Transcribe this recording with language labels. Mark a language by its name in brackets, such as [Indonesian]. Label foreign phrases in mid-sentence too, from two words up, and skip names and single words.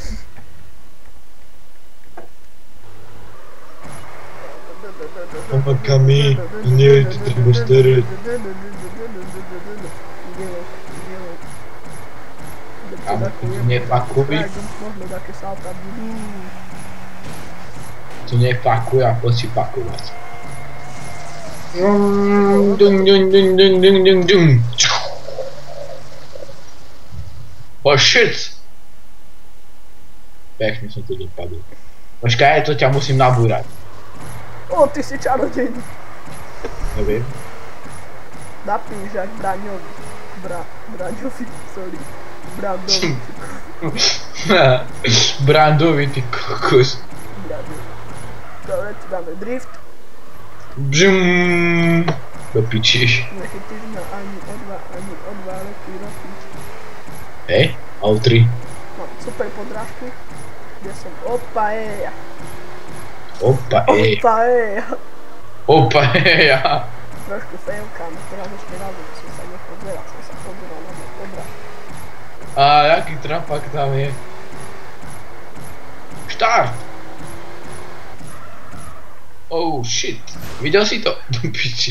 [Slovak] Pomakami, nie, ty treba starať. Kámo, tu nefakuj. Možno také salta budú. Tu nefakuj a poď si pakovať. Dung, dung, dung, dung, dung, dung, dung. [English] Oh shit! [Slovak] Pekne som tu dopadol. Počkaj, to ťa musím nabúrať. O, ty si čarodejný. Neviem. Napíš jak Braňovi. Braňovi, sorry. Brandovi. Brandovi, ty kokos. Braňovi. Dobre, tu dáme drift. Bžum. Do piči. Nechytíš ma ani o dva roky. Hej, Autry. Mám super podrážku, kde som opa eja. Opa, ej. Opa eja. Opa, ej. Trošku failkám, teraz ešte raz, že som sa nepozeral, som sa pozeral na môj podrážku. A jaký trapak tam je? Štart! [English] Oh shit. [Slovak] Videl si to? Do piči.